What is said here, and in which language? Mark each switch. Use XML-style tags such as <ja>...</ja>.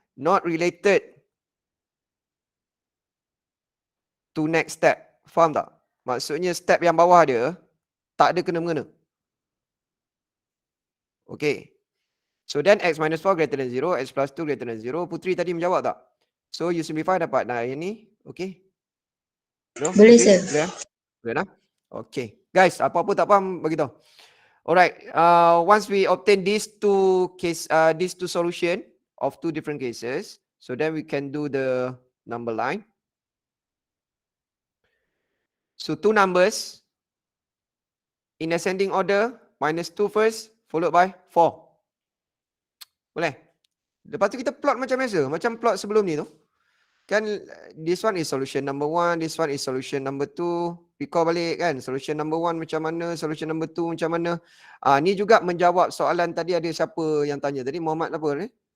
<en>Not related to next step.</en> <ms>Faham tak? Maksudnya step yang bawah dia tak ada kena-mengena.</ms> <en>Okay. So then x minus 4 greater than 0, x plus 2 greater than 0.</en> <ms>Putri tadi menjawab tak?</ms> <en>So you simplify</en> <ms>dapat yang ni.</ms> <en>Okay. No?</en> <ms>Boleh, sir. Boleh lah. Okay. Guys, apa-apa tak faham beritahu. Alright.</ms> <en>Once we obtain these two solution of two different cases, so then we can do the number line. So two numbers in ascending order, -2 first, followed by 4. Boleh?</en> <ms>Lepas tu kita plot macam biasa, macam plot sebelum ni tu. Kan</ms> <en>this one is solution number 1, this one is solution number 2.</en> <ms>Recall balik kan,</ms> <en>solution number 1</en> <ms>macam mana,</ms> <en>solution number 2</en> <ms>macam mana. Ni juga menjawab soalan tadi ada siapa yang tanya tadi, Muhammad apa ni?</ms>